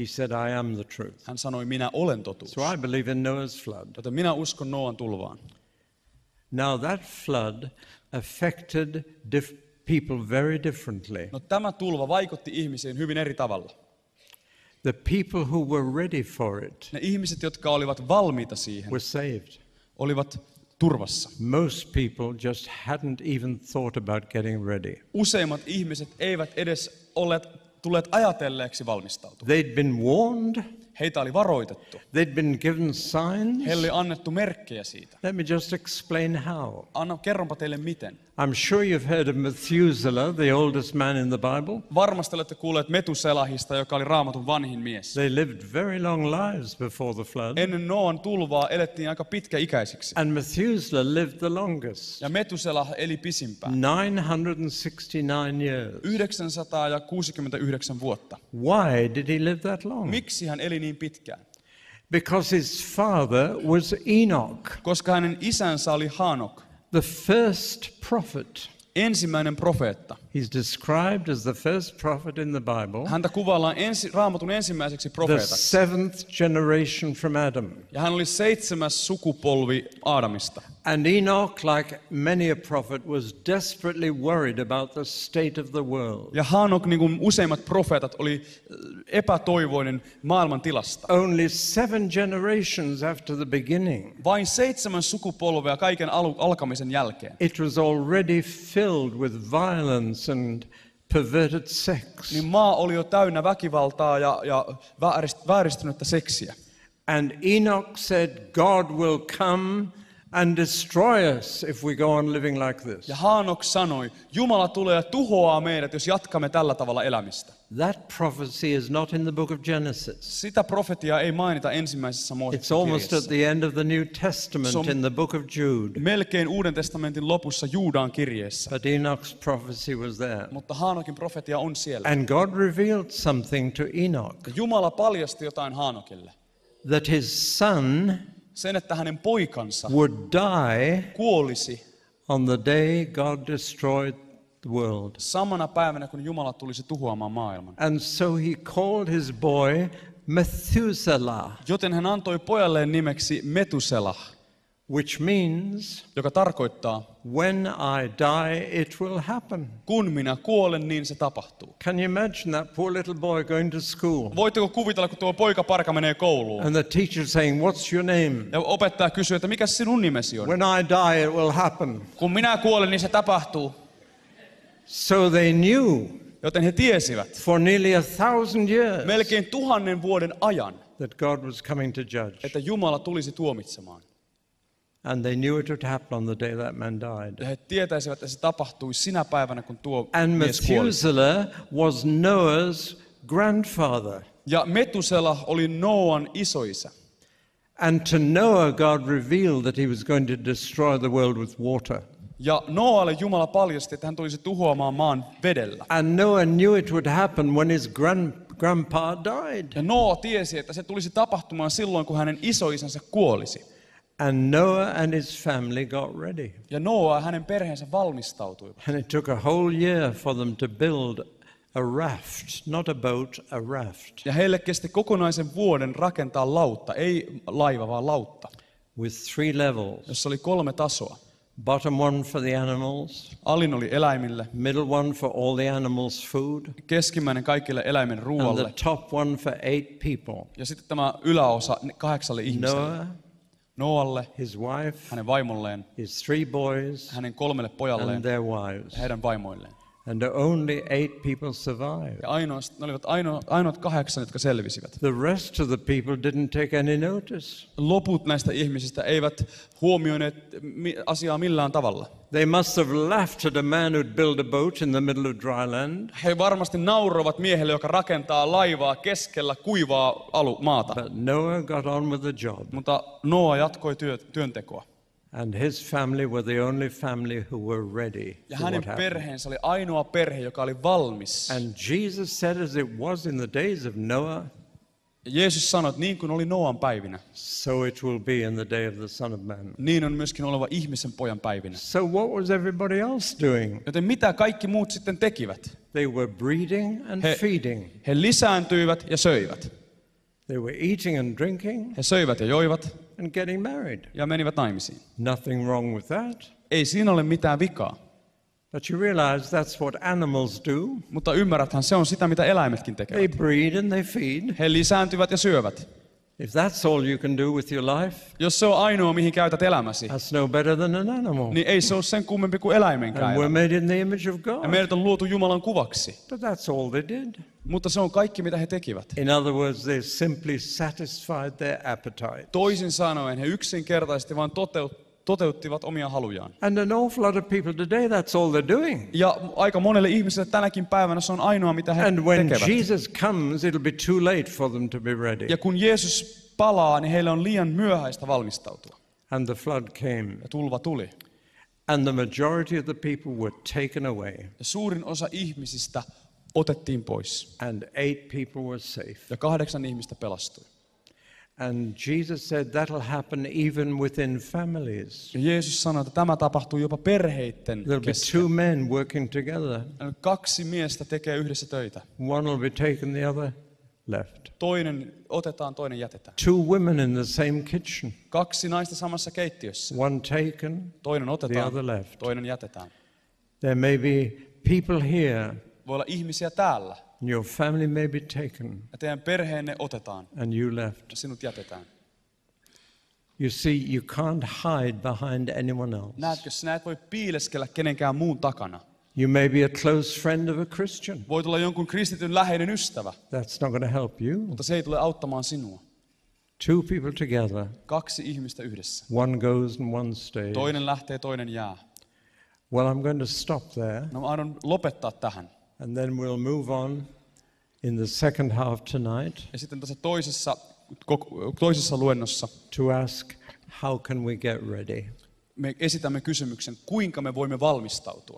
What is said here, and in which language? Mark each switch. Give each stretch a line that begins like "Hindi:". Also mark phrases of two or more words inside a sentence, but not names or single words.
English: He said, I am the truth.
Finnish: Hän sanoi, minä olen totuus.
English: So I believe in Noah's flood.
Finnish: Joten minä uskon Noan tulvaan.
English: Now that flood affected people very differently.
Finnish: No tämä tulva vaikutti ihmisiin hyvin eri tavalla.
English: The people who were ready for it
Finnish: Ne ihmiset, jotka olivat valmiita siihen,
English: were saved.
Finnish: olivat turvassa.
English: Most people just hadn't even thought about getting ready.
Finnish: Useimmat ihmiset eivät edes olleet tulleet ajatelleeksi valmistautua.
English: They'd been warned.
Finnish: Heitä oli varoitettu.
English: They'd been given signs.
Finnish: Heille oli annettu merkkejä siitä.
English: Let me just explain how.
Finnish: Kerronpa teille miten.
English: I'm sure you've heard of Methuselah, the oldest man in the Bible.
Finnish: Varmasti olette kuulleet Metuselahista, joka oli Raamatun vanhin mies.
English: They lived very long lives before the flood.
Finnish: Ennen Noan tulvaa elettiin aika pitkäikäisiksi.
English: And Methuselah lived the longest.
Finnish: Ja Metuselah eli pisimpään.
English: 969 years.
Finnish: 969 vuotta.
English: Why did he live that long?
Finnish: Miksi hän eli niin pitkään?
English: Because his father was Enoch,
Finnish: Koska hänen isänsä oli Hanok,
English: the first prophet.
Finnish: ensimmäinen profeetta.
English: He's described as the first prophet in the Bible,
Finnish: Häntä kuvaillaan Raamatun ensimmäiseksi
English: the
Finnish: profeetaksi.
English: seventh generation from Adam.
Finnish: Ja hän oli 7. sukupolvi Aadamista.
English: And Enoch, like many a prophet, was desperately worried about the state of the world.
Finnish: Ja Hanok, niin kuin useimmat profeetat, oli epätoivoinen maailman tilasta.
English: Only 7 generations after the beginning,
Finnish: Vain 7 sukupolvea kaiken alkamisen jälkeen.
English: it was already filled with violence and perverted sex.
Finnish: Niin maa oli jo täynnä väkivaltaa ja vääristynyttä seksiä.
English: And Enoch said, God will come and destroy us if we go on living like this.
Finnish: Ja Hanok sanoi, Jumala tulee ja tuhoaa meidät, jos jatkamme tällä tavalla elämistä.
English: That prophecy is not in the book of Genesis.
Finnish: Sitä profetiaa ei mainita ensimmäisessä
English: It's
Finnish: Mooseksen
English: almost at
Finnish: kirjassa.
English: the end of the New Testament So- in the book of Jude.
Finnish: Melkein Uuden testamentin lopussa Juudaan kirjeessä.
English: But Enoch's prophecy was there.
Finnish: Mutta Hanokin profetia on siellä.
English: And God revealed something to Enoch,
Finnish: Ja Jumala paljasti jotain Hanokille.
English: that his son
Finnish: Sen, että hänen poikansa
English: would die
Finnish: kuolisi
English: on the day God destroyed the world.
Finnish: samana päivänä, kun Jumala tulisi tuhoamaan maailman.
English: And so he called his boy Methuselah,
Finnish: Joten hän antoi pojalleen nimeksi Metuselah,
English: which means
Finnish: joka tarkoittaa,
English: when I die, it will happen.
Finnish: kun minä kuolen, niin se tapahtuu.
English: Can you imagine that poor little boy going to school
Finnish: Voitteko kuvitella, kun tuo poikaparka menee kouluun?
English: and the teacher saying, "What's your name?"
Finnish: Ja opettaja kysyy, että mikä sinun nimesi on?
English: When I die, it will happen.
Finnish: Kun minä kuolen, niin se tapahtuu.
English: So they knew
Finnish: Joten he tiesivät
English: for nearly 1,000 years
Finnish: melkein 1000 vuoden ajan,
English: that God was coming to judge.
Finnish: että Jumala tulisi tuomitsemaan.
English: And they knew it would happen on the day that man died.
Finnish: Ja he tietäisivät, että se tapahtui sinä päivänä, kun tuo
English: And
Finnish: mies kuoli.
English: Methuselah was Noah's grandfather.
Finnish: Ja Metuselah oli Noan isoisä.
English: And to Noah, God revealed that he was going to destroy the world with water.
Finnish: Ja Noalle Jumala paljasti, että hän tulisi tuhoamaan maan vedellä.
English: And Noah knew it would happen when his grandpa died.
Finnish: Ja Noa tiesi, että se tulisi tapahtumaan silloin, kun hänen isoisänsä kuolisi.
English: And Noah and his family got ready.
Finnish: Ja Noa ja hänen perheensä valmistautuivat.
English: And it took a whole year for them to build a raft, not a boat, a raft,
Finnish: Ja heille kesti kokonaisen vuoden rakentaa lautta, ei laiva, vaan lautta,
English: with 3 levels.
Finnish: jossa oli 3 tasoa.
English: Bottom one for the animals,
Finnish: Alin oli eläimille,
English: middle one for all the animals' food,
Finnish: keskimmäinen kaikille eläimen
English: and
Finnish: ruualle.
English: the top one for 8 people.
Finnish: Ja sitten tämä yläosa 8 ihmiselle.
English: Noah,
Finnish: Noalle,
English: his wife,
Finnish: hänen vaimolleen,
English: his 3 boys,
Finnish: hänen 3 pojalleen
English: and their wives.
Finnish: ja heidän vaimoilleen.
English: And only 8 people survived.
Finnish: Ja ne olivat ainoat 8, jotka selvisivät.
English: The rest of the people didn't take any notice.
Finnish: Loput näistä ihmisistä eivät huomioineet asiaa millään tavalla.
English: They must have laughed at a man who'd built a boat in the middle of dry land.
Finnish: He varmasti nauroivat miehelle, joka rakentaa laivaa keskellä kuivaa maata.
English: But Noah got on with the job.
Finnish: Mutta Noa jatkoi työntekoa.
English: And his family were the only family who were ready
Finnish: Ja
English: for
Finnish: hänen
English: what happened.
Finnish: perheensä oli ainoa perhe, joka oli valmis.
English: And Jesus said, as it was in the days of Noah,
Finnish: Ja Jeesus sanoi, että niin kuin oli Noan päivinä,
English: so it will be in the day of the Son of Man.
Finnish: niin on myöskin oleva ihmisen pojan päivinä.
English: So what was everybody else doing?
Finnish: Joten mitä kaikki muut sitten tekivät?
English: They were breeding and feeding.
Finnish: He lisääntyivät ja söivät.
English: They were eating and drinking
Finnish: He söivät ja joivat
English: and getting married.
Finnish: ja menivät naimisiin.
English: Nothing wrong with that.
Finnish: Ei siinä ole mitään vikaa.
English: But you realize that's what animals do.
Finnish: Mutta ymmärräthän, se on sitä, mitä eläimetkin
English: They
Finnish: tekevät.
English: breed and they feed.
Finnish: He lisääntyvät ja syövät.
English: If that's all you can do with your life,
Finnish: Jos se on ainoa, mihin käytät elämäsi,
English: that's no better than an animal.
Finnish: niin ei se ole sen kummempi kuin eläimenkään
English: And we're
Finnish: elämä.
English: made in the image of
Finnish: Ja
English: God.
Finnish: meidät on luotu Jumalan kuvaksi.
English: But that's all they did.
Finnish: Mutta se on kaikki, mitä he tekivät.
English: In other words, they simply satisfied their appetite.
Finnish: Toisin sanoen, he yksinkertaisesti vain toteuttivat omia halujaan.
English: And an awful lot of people today, that's all they're doing.
Finnish: Ja aika monelle ihmiselle tänäkin päivänä se on ainoa, mitä he
English: And when
Finnish: tekevät.
English: Jesus comes, it'll be too late for them to be ready.
Finnish: Ja kun Jeesus palaa, niin heille on liian myöhäistä valmistautua.
English: And the flood came.
Finnish: Ja tulva tuli.
English: And the majority of the people were taken away.
Finnish: Ja suurin osa ihmisistä otettiin pois.
English: And 8 people were safe.
Finnish: Ja 8 ihmistä pelastui.
English: And Jesus said that'll happen even within families.
Finnish: Ja Jeesus sanoi, että tämä tapahtuu jopa perheitten
English: There'll be
Finnish: kesken.
English: 2 men working together.
Finnish: 2 miestä tekee yhdessä töitä.
English: One will be taken, the other left.
Finnish: Toinen otetaan, toinen jätetään.
English: 2 women in the same kitchen.
Finnish: 2 naista samassa keittiössä.
English: One taken,
Finnish: Toinen
English: the
Finnish: otetaan,
English: other left.
Finnish: toinen jätetään.
English: There may be people here,
Finnish: Voi olla ihmisiä täällä.
English: and your family may be taken,
Finnish: Ja teidän perheenne otetaan
English: and you left.
Finnish: ja sinut jätetään.
English: You see, you can't hide behind anyone else.
Finnish: Näetkö, sinä et voi piileskellä kenenkään muun takana.
English: You may be a close friend of a Christian.
Finnish: Voit olla jonkun kristityn läheinen ystävä,
English: That's not going to help you.
Finnish: mutta se ei tule auttamaan sinua.
English: 2 people together,
Finnish: 2 ihmistä yhdessä.
English: one goes and one stays.
Finnish: Toinen lähtee, toinen jää.
English: Well, I'm going to stop there,
Finnish: No mä aion lopettaa tähän.
English: and then we'll move on in the second half tonight
Finnish: Ja sitten tässä toisessa luennossa
English: to ask, how can we get ready?
Finnish: me esitämme kysymyksen, kuinka me voimme valmistautua.